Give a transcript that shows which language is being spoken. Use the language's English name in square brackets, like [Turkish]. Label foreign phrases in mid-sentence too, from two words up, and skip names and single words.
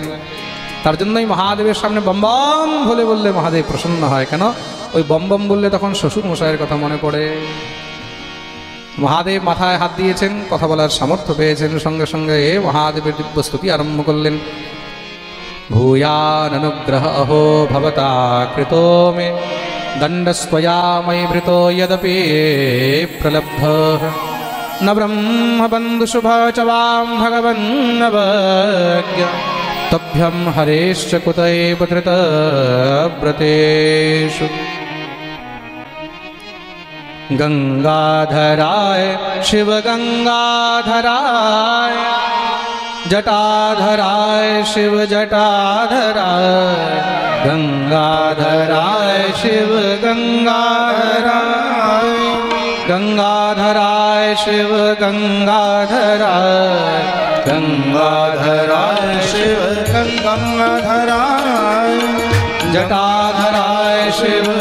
[Bangla] তার জন্যই মহাদেবের সামনে বম বম বলে বললে মহাদেব প্রসন্ন হয়। কেন? ওই বম বম বললে তখন শ্বশুর মশাইয়ের কথা মনে পড়ে। মহাদেব মাথায় হাত দিয়েছেন, কথা বলার সামর্থ্য পেয়েছেন। সঙ্গে সঙ্গে মহাদেবের দিব্য স্তুতি আরম্ভ করলেন। [Sanskrit] ভূয়ান অনুগ্রহ অহো ভবতা কৃতো মে দণ্ডস্ত্বয়া ময়ি ভৃতো যদপি প্রলব্ধ ন ব্রহ্ম বন্ধু শুভ চ বাম ভগবন নবজ্ঞ তভ্যম হরেশ্চ কুতৈব ধৃত ব্রতেষু। गंगाधराय शिव गंगाधराय जटाधराय शिव जटाधराय गंगाधराय शिव गंगाधराय गंगाधराय शिव गंगाधराय गंगाधराय शिव गंगाधराय जटाधराय शिव